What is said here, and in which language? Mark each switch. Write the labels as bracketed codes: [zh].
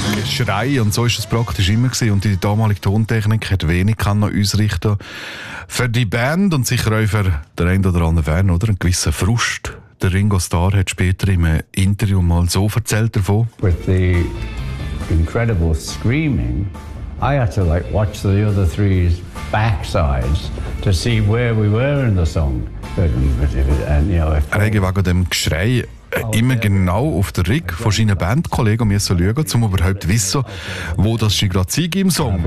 [de] Schrei, und so war es praktisch immer gewesen. Und die damalige Tontechnik hat wenig ausrichten können. Für die Band und sicher auch für den einen oder anderen Fan, oder? Ein gewisser Frust. Der Ringo Starr hat später im Interview mal so erzählt davon. [en] With the incredible screaming, I had to like watch the other three's backsides to see where we were in the song. [de] Er hat wegen dem Geschrei immer genau auf den Rick von seinen Bandkollegen müssen schauen, um überhaupt zu wissen, wo das sie gerade im Song.